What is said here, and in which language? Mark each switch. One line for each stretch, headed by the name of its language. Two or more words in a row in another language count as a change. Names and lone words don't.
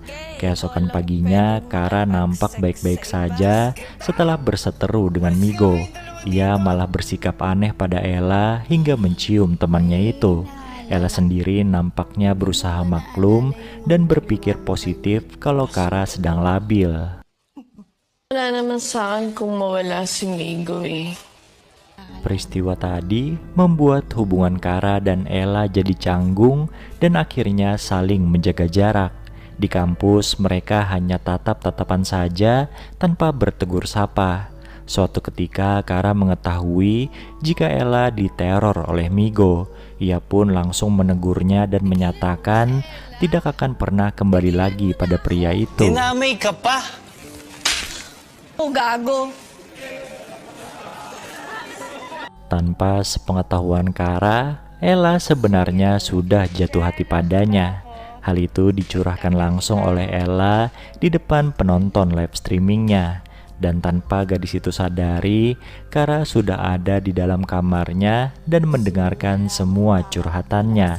Indonesian: Keesokan paginya, Kara nampak baik-baik saja setelah berseteru dengan Migo. Ia malah bersikap aneh pada Ella hingga mencium temannya itu. Ella sendiri nampaknya berusaha maklum dan berpikir positif kalau Kara sedang labil.
Filipino: Wala naman sa akin kung mawala si Migo eh.
Indonesian: Peristiwa tadi membuat hubungan Kara dan Ella jadi canggung dan akhirnya saling menjaga jarak. Di kampus mereka hanya tatap-tatapan saja tanpa bertegur sapa. Suatu ketika Kara mengetahui jika Ella diteror oleh Migo. Ia pun langsung menegurnya dan menyatakan tidak akan pernah kembali lagi pada pria itu.
Filipino: Dinamay ka pa? Oh, gago.
Indonesian: Tanpa sepengetahuan Kara, Ella sebenarnya sudah jatuh hati padanya. Hal itu dicurahkan langsung oleh Ella di depan penonton
English: live streamingnya.
Indonesian: Dan tanpa gadis itu sadari, Kara sudah ada di dalam kamarnya dan mendengarkan semua curhatannya.